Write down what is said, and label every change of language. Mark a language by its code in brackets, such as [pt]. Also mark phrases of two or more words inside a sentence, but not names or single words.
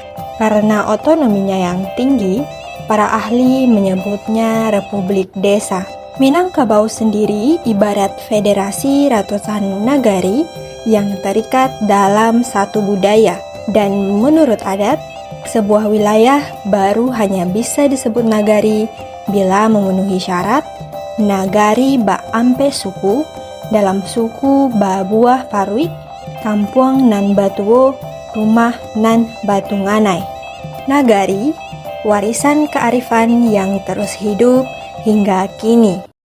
[id] Karena otonominya yang tinggi, para ahli menyebutnya Republik Desa. Minangkabau sendiri ibarat federasi ratusan nagari yang terikat dalam satu budaya. Dan menurut adat, sebuah wilayah baru hanya bisa disebut nagari bila memenuhi syarat [min] nagari ba ampe suku, dalam suku ba buah parui, kampuang nan batuo, rumah nan batu nganai. [id] Nagari, warisan kearifan yang terus hidup hingga kini.